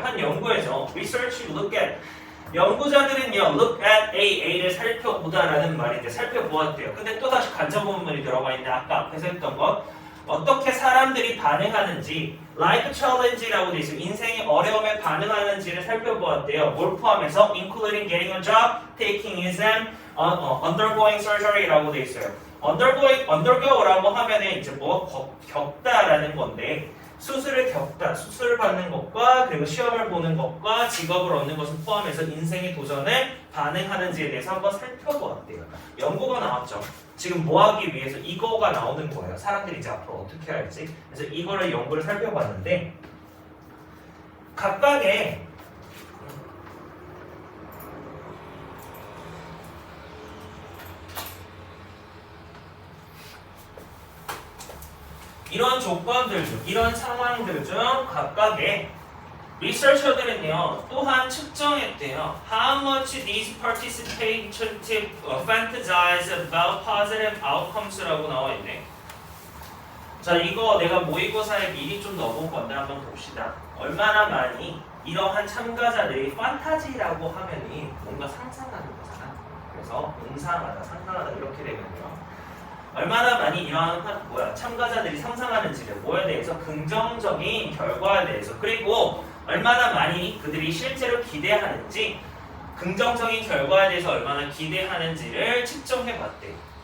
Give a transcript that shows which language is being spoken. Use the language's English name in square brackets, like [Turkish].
[Korean] 한 연구에서 [English] research look at, [Korean] 연구자들은요 [English] look at [Korean] AA를 살펴보다라는 말인데 살펴보았대요. 근데 또다시 간접 본문이 들어가 있는데 아까 앞에서 했던 것, 어떻게 사람들이 반응하는지 [English] life challenge [Korean] 라고 돼 있어요. 인생의 어려움에 반응하는지를 살펴보았대요. [English] 뭘 포함해서 including getting a job, taking exam, undergoing surgery [Korean] 라고 돼 있어요. undergo라고 하면은 이제 뭐 겪다라는 건데, 수술을 겪다, 수술을 받는 것과 그리고 시험을 보는 것과 직업을 얻는 것을 포함해서 인생의 도전에 반응하는지에 대해서 한번 살펴보았대요. 연구가 나왔죠. 지금 뭐 하기 위해서 이거가 나오는 거예요. 사람들이 이제 앞으로 어떻게 할지. 그래서 이거를 연구를 살펴봤는데, 각각의 이런 조건들 중, 이런 상황들 중 각각의 리서처들은요 또한 측정했대요. [English] How much these participants fantasize about positive outcomes [Korean] 라고 나와 있네. 자, 이거 내가 모의고사에 미리 좀 넣어본 건데 한번 봅시다. 얼마나 많이 이러한 참가자들이 판타지라고 하면이 뭔가 상상하는 거잖아. 그래서 몽상하다, 상상하다 이렇게 되면요. 얼마나 많이 이러한 참가자들이 상상하는지를, 뭐에 대해서, 긍정적인 결과에 대해서, 그리고 얼마나 많이 그들이 실제로 기대하는지, 긍정적인 결과에 대해서 얼마나 기대하는지를 측정해봤대요.